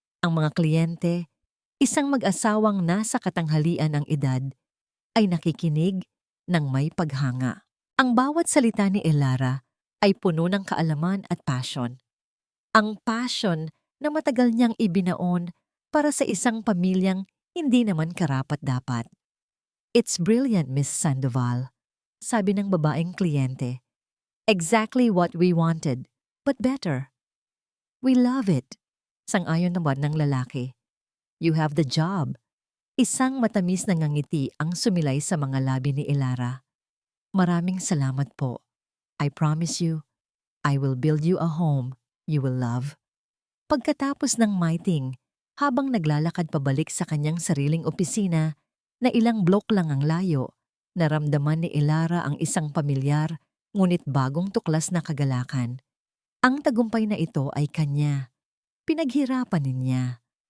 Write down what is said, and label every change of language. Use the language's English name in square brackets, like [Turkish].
[Filipino] Ang mga kliyente, isang mag-asawang nasa katanghalian ang edad, ay nakikinig ng may paghanga. Ang bawat salita ni Elara ay puno ng kaalaman at passion. Ang passion na matagal niyang ibinaon para sa isang pamilyang hindi naman karapat-dapat. [English] "It's brilliant, Miss Sandoval," [Filipino] sabi ng babaeng kliyente. [English] "Exactly what we wanted, but better." "We love it," [Filipino] sang-ayon naman ng lalaki. [English] "You have the job." [Filipino] Isang matamis na ngangiti ang sumilay sa mga labi ni Elara. "Maraming salamat po. [English] I promise you, I will build you a home you will love." [Filipino] Pagkatapos ng meeting, habang naglalakad pabalik sa kanyang sariling opisina na ilang blok lang ang layo, naramdaman ni Elara ang isang pamilyar ngunit bagong tuklas na kagalakan. Ang tagumpay na ito ay kanya. Pinaghirapan niya.